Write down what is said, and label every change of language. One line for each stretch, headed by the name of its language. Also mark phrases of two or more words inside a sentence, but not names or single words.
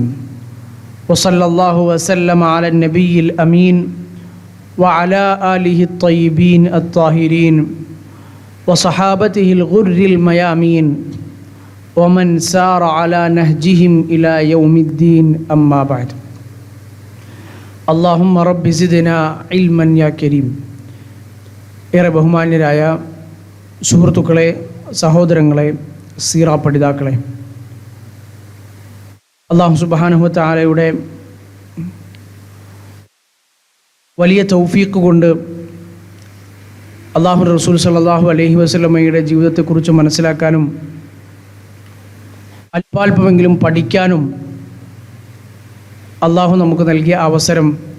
Arabic: وصلى الله وسلم على النبي الأمين وعلى آله الطيبين الطاهرين وصحابته الغر الميامين ومن سار على نهجهم إلى يوم الدين. أما بعد. اللهم رب زدنا علما يا كريم.
Malayalam: ഏറെ ബഹുമാന്യരായ സുഹൃത്തുക്കളെ, സഹോദരങ്ങളെ, സീറ പഠിതാക്കളെ, അല്ലാഹു
Arabic: سبحانه وتعالى
Malayalam: വലിയ തൗഫീഖ് കൊണ്ട് അല്ലാഹു റസൂൽ
Arabic: صلى الله عليه وسلم
Malayalam: ജീവിതത്തെക്കുറിച്ച് മനസ്സിലാക്കാനും അല്പാൽപമെങ്കിലും പഠിക്കാനും അള്ളാഹു നമുക്ക് നൽകിയ അവസരം,